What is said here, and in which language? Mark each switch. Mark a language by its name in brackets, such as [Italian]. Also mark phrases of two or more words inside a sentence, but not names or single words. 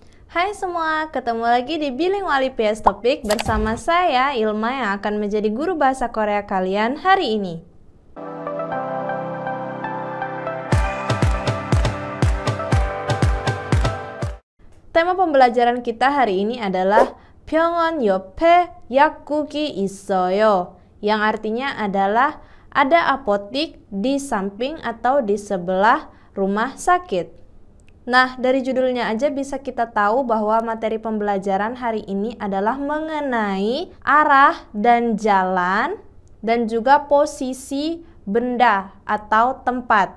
[Indonesian] Hai semua, ketemu lagi di Bilingual IPS Topik bersama saya Ilma yang akan menjadi guru bahasa Korea kalian hari ini. Tema pembelajaran kita hari ini adalah [Korean] 병원 옆에 약국이 있어요, [Indonesian] yang artinya adalah ada apotik di samping atau di sebelah rumah sakit. Nah, dari judulnya aja bisa kita tahu bahwa materi pembelajaran hari ini adalah mengenai arah dan jalan dan juga posisi benda atau tempat.